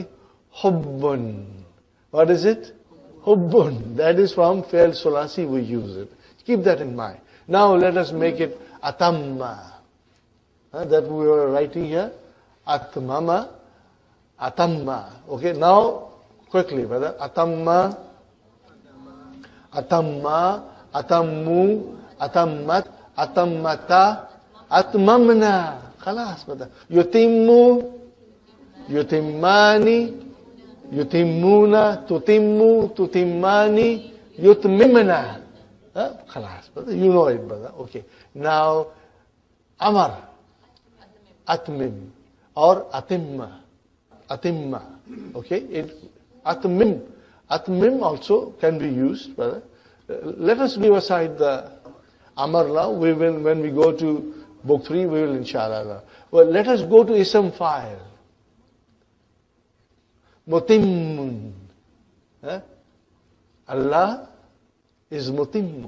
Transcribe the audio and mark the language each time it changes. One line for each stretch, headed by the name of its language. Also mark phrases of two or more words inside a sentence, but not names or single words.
English: Hubbun. What is it? Hubbun. That is from
Arabic: فعل ثلاثي
English: we use it. Keep that in mind. Now let us make it atamma. That we were writing here.
Arabic: أتمم. أتمّ.
English: Okay, now quickly, brother.
Arabic: أتمّ، أتمّا، أتمّوا، أتمّت، أتمّتا، أتممن.
English: Khalas, brother.
Arabic: يُتِمُّ، يُتِمّانِ، يُتِمّونَ، تُتِمُّ، تُتِمّانِ، يُتْمِمْنَ.
English: Khalas, brother. You know it, brother. Okay. Now, amar, atmim, or atimma. Atimma. Okay? Atmim. Atmim also can be used, brother. Let us leave aside the amar now. We will, when we go to book 3, we will inshallah. Well, let us go to
Arabic: اسم فاعل.
English: Mutimmun. Allah is mutimmu.